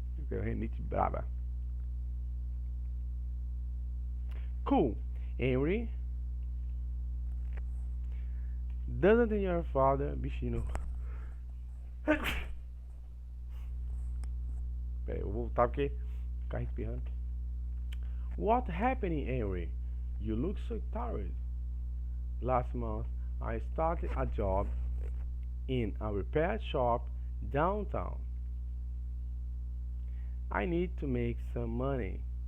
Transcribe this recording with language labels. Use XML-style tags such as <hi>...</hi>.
<pt>Renite brava.</pt> <en>Cool. Henry, doesn't your father...</en> <pt>Bichinho. Peraí, eu vou voltar porque ficar respirando.</pt> <en>What happened, Henry? You look so tired. Last month, I started a job in a repair shop downtown. I need to make some money.</en>